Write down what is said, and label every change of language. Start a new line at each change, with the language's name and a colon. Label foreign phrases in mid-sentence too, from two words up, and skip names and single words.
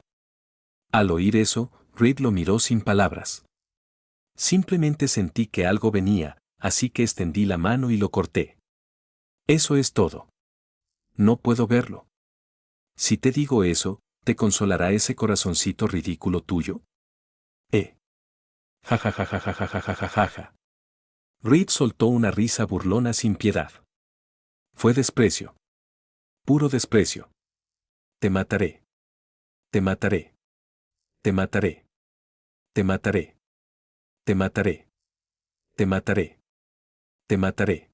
Spanish: Al oír eso, Reed lo miró sin palabras. Simplemente sentí que algo venía, así que extendí la mano y lo corté. Eso es todo. No puedo verlo. Si te digo eso, ¿te consolará ese corazoncito ridículo tuyo? Ja ja ja ja ja ja ja ja ja ja ja. Reed soltó una risa burlona sin piedad. Fue desprecio. Puro desprecio. Te mataré. Te mataré. Te mataré. Te mataré. Te mataré. Te mataré. Te mataré.